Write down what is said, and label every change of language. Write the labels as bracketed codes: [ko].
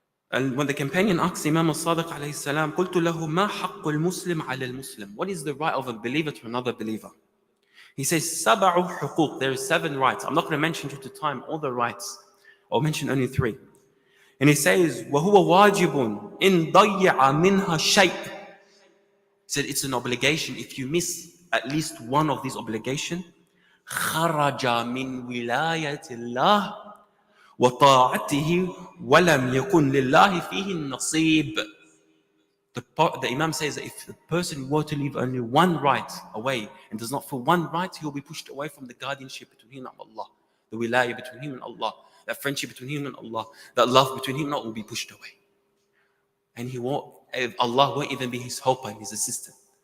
[en] And when the companion asks Imam al-Sadiq alayhi salam, [ar] قُلْتُ لَهُ مَا حَقُّ الْمُسْلِمِ عَلَى الْمُسْلِمِ. [en] What is the right of a believer to another believer? He says, [ar] سَبَعُ حُقُوق. [en] There are 7 rights. I'm not going to mention due to time all the rights. I'll mention only 3. And he says, [ar] وَهُوَ وَاجِبٌ إِن ضَيَّعَ مِنْهَا شَيْءٍ. [en] He said, it's an obligation. If you miss at least one of these obligations, [ar] خَرَجَ مِنْ وِلَايَةِ اللَّهِ وَطَاعَتِهِ وَلَمْ يَكُنْ لِلَّهِ فِيهِ النَّصِيبِ. [en] The Imam says that if the person were to leave only one right away and does not fulfill one right, he will be pushed away from the guardianship between him and Allah, the wilayah between him and Allah, that friendship between him and Allah, that love between him and Allah will be pushed away. And Allah won't even be his helper and his assistant.